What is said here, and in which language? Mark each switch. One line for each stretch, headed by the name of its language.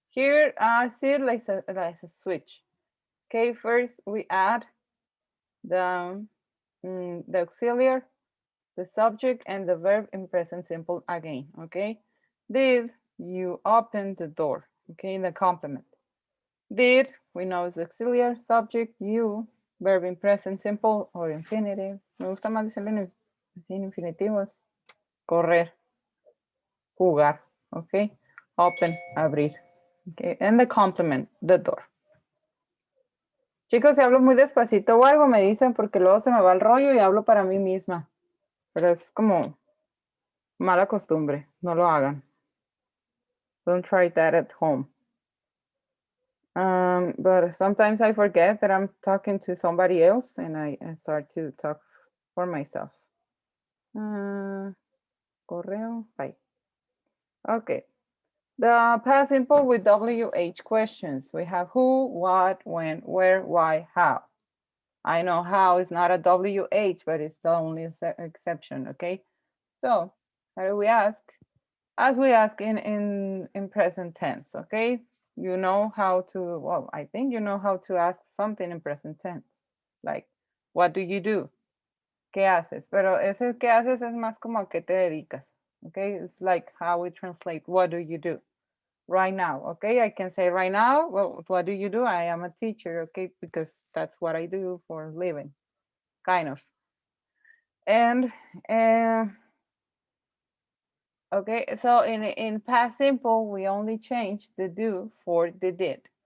English: Here, I see it like a switch. Okay, first we add the auxiliary, the subject, and the verb in present simple again. Okay, did you open the door? Okay, the complement. Did, we know is auxiliary, subject, you, verb in present simple or infinitive.
Spanish: Me gusta más decirlo en infinitivos. Correr, jugar. Okay, open, abrir.
English: Okay, and the complement, the door.
Spanish: Chicos, si hablo muy despacito o algo, me dicen porque luego se me va el rollo y hablo para mí misma. Pero es como mala costumbre. No lo hagan.
English: Don't try that at home. But sometimes I forget that I'm talking to somebody else and I start to talk for myself. Correo, bye. Okay. The past simple with WH questions. We have who, what, when, where, why, how. I know how is not a WH, but it's the only exception, okay? So how do we ask? As we ask in present tense, okay? You know how to, well, I think you know how to ask something in present tense. Like, what do you do?
Spanish: ¿Qué haces? Pero ese ¿qué haces? Es más como a qué te dedicas, okay?
English: It's like how we translate, what do you do? Right now, okay? I can say right now, well, what do you do? I am a teacher, okay? Because that's what I do for a living, kind of. And, okay, so in past simple, we only change the do for the did.